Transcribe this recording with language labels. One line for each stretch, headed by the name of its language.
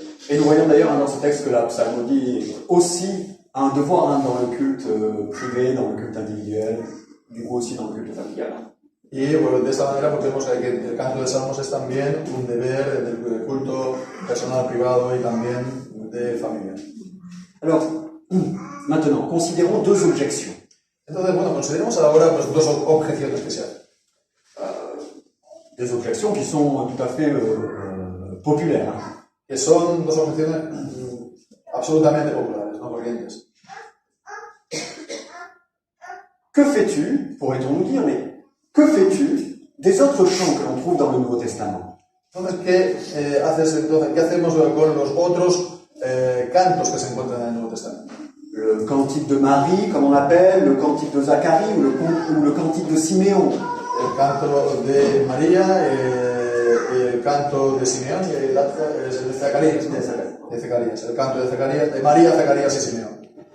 French: Et nous voyons d'ailleurs dans ce texte que la psalmodie aussi a un devoir dans le culte privé, dans le culte individuel, du coup aussi dans le culte familial.
Spanish: Y bueno, de esta manera pues, vemos que el canto de salmos es también un deber del culto personal privado y también de familia.
French: Alors, maintenant, considérons deux objections.
Spanish: Entonces, bueno, consideremos ahora pues, dos objeciones que se hacen.
French: Des objections qui sont tout à fait populaires.
Spanish: Que son dos objeciones absolutamente populares, no corrientes.
French: Que fais-tu, pourrait-on nous dire, mais que fais-tu des autres chants que l'on trouve dans le Nouveau Testament?
Spanish: Entonces, ¿qué hacemos con los otros cantos que se encuentran en el Nuevo Testamento?
French: Le cantique de Marie, comme on l'appelle, le cantique de Zacharie ou le cantique de Siméon.
Spanish: El canto de María, el canto de Simeón y el de Zacarías. El canto de Zacarías, de María, Zacarías y Simeón.